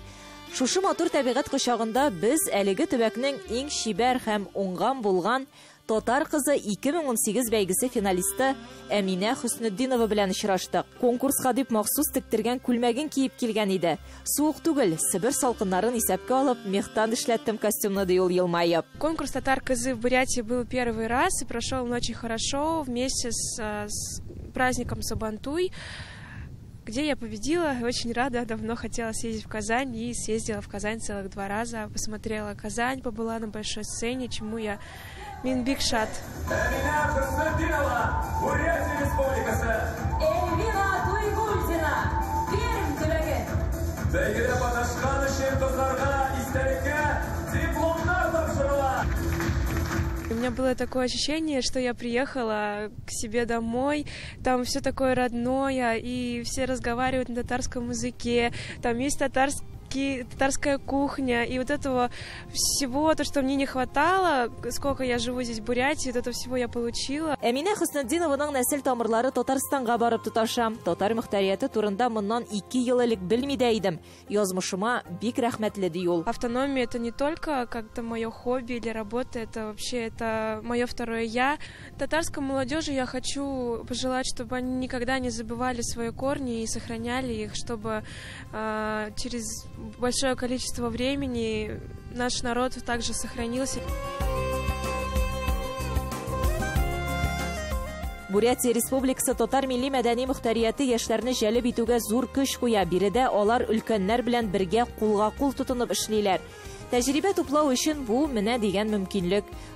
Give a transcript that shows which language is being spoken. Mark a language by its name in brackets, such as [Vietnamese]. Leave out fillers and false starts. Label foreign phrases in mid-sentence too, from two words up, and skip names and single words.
[Tatar] Шушы матур табигать кочагында без әлеге төбәкнең иң чибәр һәм уңган булган Татар кызы 2018 бәйгесе финалисты Әминә Хөснетдинова белән очраштык. Конкурска дип махсус тектергән күлмәген киеп килгән иде. Суык түгел, Себер салкыннарын исәпкә алып, мехтан эшләттем костюмны ди ул елмаеп. [Russian] Конкурс Татар кызы в Бурятии был первый раз и прошел он очень хорошо вместе с праздником Сабантуй, где я победила. Очень рада, давно хотела съездить в Казань и съездила в Казань целых 2 раза. Посмотрела Казань, побыла на большой сцене, чему я [Tatar] Мин бик шат. Әминә Хөснетдинова, Бурятия Республикасы. Эльвира Туйгульдина, Пермь төбәге. Бәйгедә катнашкан өчен кызларга истәлеккә дипломнар тапшырыла. [Russian] У меня было такое ощущение, что я приехала к себе домой, там все такое родное, и все разговаривают на татарском языке, там есть татарская кухня, и вот этого всего, то, что мне не хватало, сколько я живу здесь в Бурятии, вот это всего я получила. [Tatar] Әминә Хөснетдинованың нәсел тамырлары Татарстанга барып тоташа. Татар мөхтәрияте турында моннан 2 ел элек белми дә идем. Язмышыма бик рәхмәтле ди ул. [Russian] Автономия — это не только как-то мое хобби или работа, это вообще это мое второе я. Татарской молодежи я хочу пожелать, чтобы они никогда не забывали свои корни и сохраняли их, чтобы через большое количество времени наш народ также сохранился. [Tatar] Бурятия Республикасы Татар милли мәдәни мөхтәрияте яшьләрне җәлеп итүгә зур көч куя. Биредә алар өлкәннәр белән бергә кулга-кул тотынып эшлиләр. Тәҗрибә туплау өчен бу менә дигән мөмкинлек.